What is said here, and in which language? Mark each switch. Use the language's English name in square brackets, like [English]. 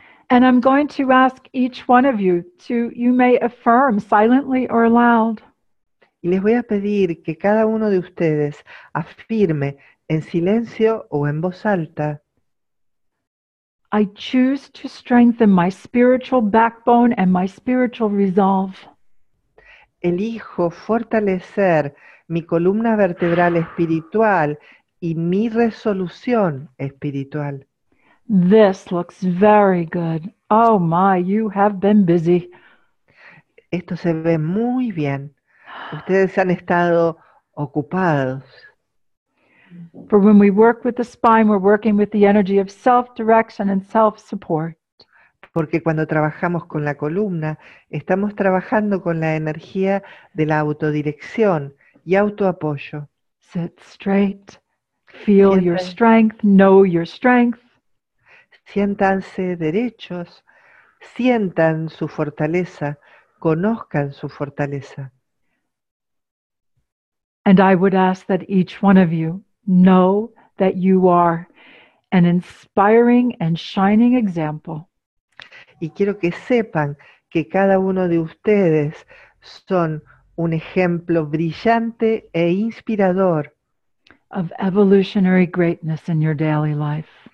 [English] And I'm going to ask each one of you you may affirm silently or loud. [Spanish] Y les voy a pedir que cada uno de ustedes afirme en silencio o en voz alta: [English] I choose to strengthen my spiritual backbone and my spiritual resolve. [Spanish] elijo fortalecer mi columna vertebral espiritual y mi resolución espiritual. [English] This looks very good. Oh my, you have been busy. [Spanish] Esto se ve muy bien. Ustedes han estado ocupados. [English] For when we work with the spine, we're working with the energy of self-direction and self-support. [Spanish] Porque cuando trabajamos con la columna, estamos trabajando con la energía de la autodirección y autoapoyo. [English] Sit straight. Feel your strength. Know your strength. [Spanish] Siéntanse derechos, sientan su fortaleza, conozcan su fortaleza. [English] And I would ask that each one of you know that you are an inspiring and shining example [Spanish] Y quiero que sepan que cada uno de ustedes son un ejemplo brillante e inspirador [English] of evolutionary greatness in your daily life.